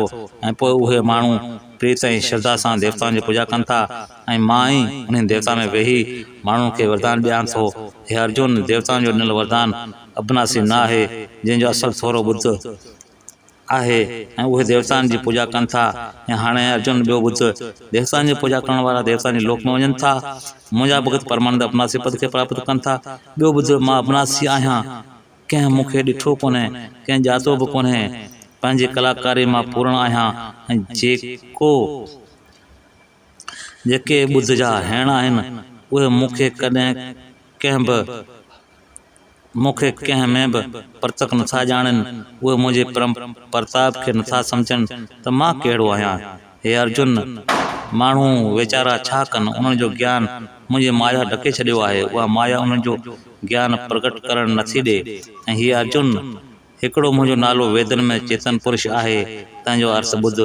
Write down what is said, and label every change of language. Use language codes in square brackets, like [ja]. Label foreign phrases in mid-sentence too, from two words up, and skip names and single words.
[sd] ऐं पोइ उहे माण्हू प्रीत ऐं श्रद्धा सां देवताउनि जी पूॼा कनि था ऐं मां ई उन्हनि देवताउनि में वेही माण्हुनि खे वरदान ॾियां थो। हे अर्जुन, देवताउनि जो ॾिनल वरदान अविनाशी न आहे, जंहिंजो असलु थोरो ॿुध आहे ऐं उहे देवताउनि जी पूॼा कनि था। ऐं हाणे अर्जुन, ॿियो ॿुध, देवताउनि जी पूॼा करण वारा देवताउनि जे लोक में वञनि था। मुंहिंजा भगत परमानंद अविनाशी पद खे प्राप्त कनि था। ॿियो ॿुध, मां अविनाशी आहियां। कंहिं मूंखे ॾिठो कोन्हे, कंहिं ॼातो बि कोन्हे। पंहिंजी कलाकारी मां पूर्ण आहियां ऐं जेके ॿुध जा हेण आहिनि उहे मूंखे कंहिं में बि परतक नथा ॼाणनि। उहे मुंहिंजे परम प्रताप खे नथा सम्झनि त मां कहिड़ो आहियां। हे अर्जुन, माण्हू वीचारा छा कनि? उन्हनि जो ज्ञान मुंहिंजी माया ढके छॾियो आहे। उहा माया उन्हनि जो ज्ञान प्रकट करणु नथी ॾे। ऐं हीअ अर्जुन, हिकिड़ो मुंहिंजो नालो वेदन में चेतन पुरुष आहे, तंहिंजो अर्थ ॿुध।